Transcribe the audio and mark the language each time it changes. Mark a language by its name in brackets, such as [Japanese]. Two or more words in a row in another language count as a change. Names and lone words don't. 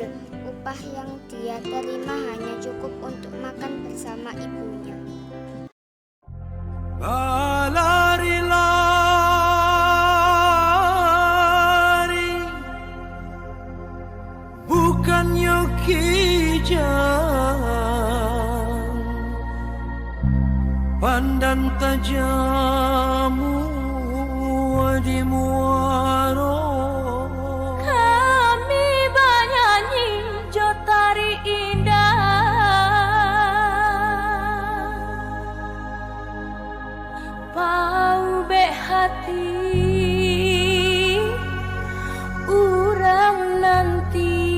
[Indonesian] Upah yang dia terima hanya cukup untuk makan bersama ibunya. [Minangkabau] Lari-lari bukan yogi jalan, pandang tajamu di muaro. Hati urang nanti